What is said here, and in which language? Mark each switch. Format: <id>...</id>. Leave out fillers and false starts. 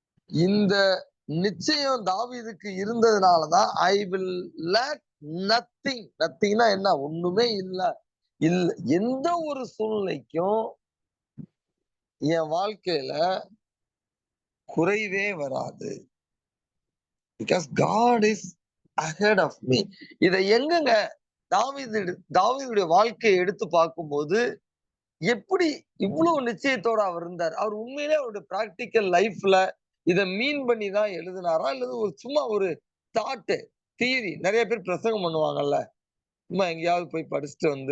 <ta>இந்த நிச்சயம் தாவீதுக்கு இருந்ததுனாலதான்</ta> <en>I will lack nothing.</en> <ta>நத்திங்னா என்ன? ஒண்ணுமே இல்ல. எந்த ஒரு சூழ்நிலைக்கும் என் வாழ்க்கையில குறைவே வராது.</ta> <en>Because God is ahead of me.</en> <ta>இதை எங்கங்க தாவீதுடைய வாழ்க்கையை எடுத்து பார்க்கும்போது எப்படி இவ்வளவு நிச்சயத்தோட அவர் இருந்தார்? அவர் உண்மையிலே அவருடைய பிராக்டிக்கல் லைஃப்ல இதை மீன் பண்ணி தான் எழுதினாரா, இல்லது சும்மா ஒரு தாட் தியரி? நிறைய பேர் பிரசங்கம் பண்ணுவாங்கல்ல, சும்மா எங்கேயாவது போய் படிச்சுட்டு</ta>